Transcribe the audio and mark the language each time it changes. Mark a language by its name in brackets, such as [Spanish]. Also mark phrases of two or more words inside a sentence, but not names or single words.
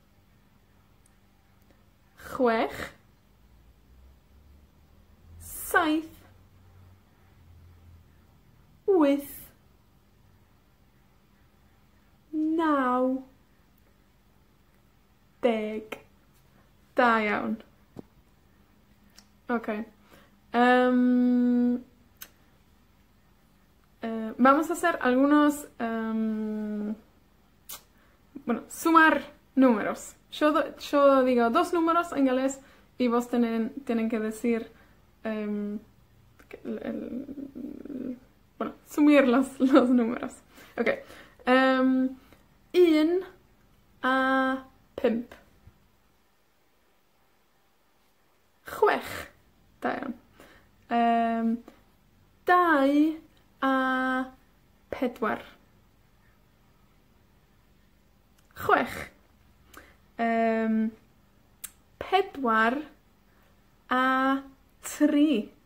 [Welsh] Chwech, saith, wyth, naw, deg. Da iawn. Ok. [Spanish] Vamos a hacer algunos, bueno, sumar números. Yo digo dos números en inglés y vos tienen que decir, bueno, sumir los números. [Welsh] Ok. Un a pump. Chwech. Da iawn. Dau a pedwar. Chwech. Pedwar a tri.